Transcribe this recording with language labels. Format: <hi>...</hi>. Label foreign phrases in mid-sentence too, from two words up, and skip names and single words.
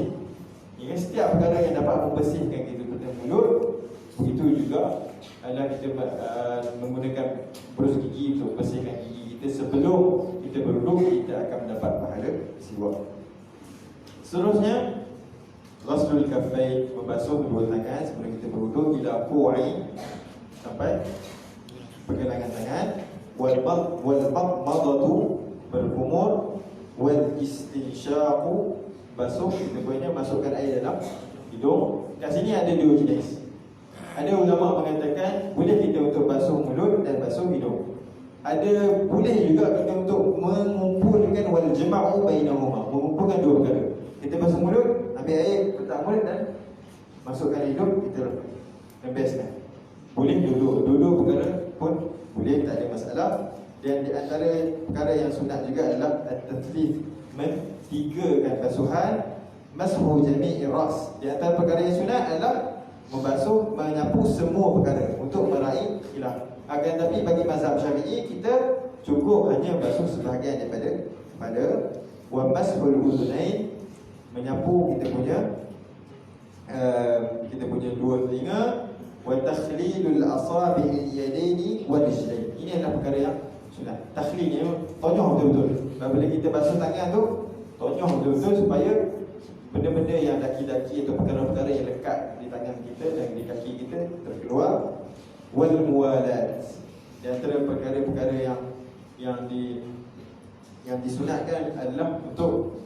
<ms>Ya, setiap perkara yang dapat membersihkan kita pada mulut, begitu juga adalah kita menggunakan berus gigi untuk membersihkan gigi kita sebelum kita berwuduk, kita akan mendapat pahala siwak. Seterusnya,</ms> <ar>غسل الكفين,</ar> <ms>membasuh kedua tangan sebelum kita berwuduk,</ms> <ar>إلى الكوع,</ar> <ms>sampai pergelangan tangan.</ms> <ar>والمضمضة, berkumur. والاستنشاق,</ar> <ms>basuh, kita punya masukkan air dalam hidung. Kat sini ada dua jenis. Ada ulama mengatakan boleh kita untuk basuh mulut dan basuh hidung. Ada boleh juga kita untuk mengumpulkan</ms> <ar>والجمع بينهما,</ar> <ms>mengumpulkan dua perkara. Kita basuh mulut, ambil air, letak mulut dan masukkan hidung, kita lepaskan. Boleh dua-dua perkara pun boleh, tak ada masalah. Dan di antara perkara yang sunat juga adalah at-tathlith, mentigakan basuhan.</ms> <ar>مسح جميع الرأس,</ar> <ms>di antara perkara yang sunat adalah membasuh, menyapu semua perkara untuk meraih khilaf. Akan tapi bagi mazhab Syafi'i, kita cukup hanya basuh sebahagian daripada kepala.</ms> <ar>ومسح الأذنين,</ar> <ms>menyapu kita punya dua telinga.</ms> <ar>وتخليل أصابع اليدين والرجلين,</ar> <ms>ini adalah perkara yang sunat. Takhlil ni tonyoh betul-betul. Bila kita basuh tangan tu, tonyoh betul-betul supaya benda-benda yang daki-daki atau perkara-perkara yang lekat di tangan kita dan di kaki kita terkeluar.</ms> <ar>والموالاة,</ar> <ms>di antara perkara-perkara yang disunatkan adalah untuk berterusan.</ms>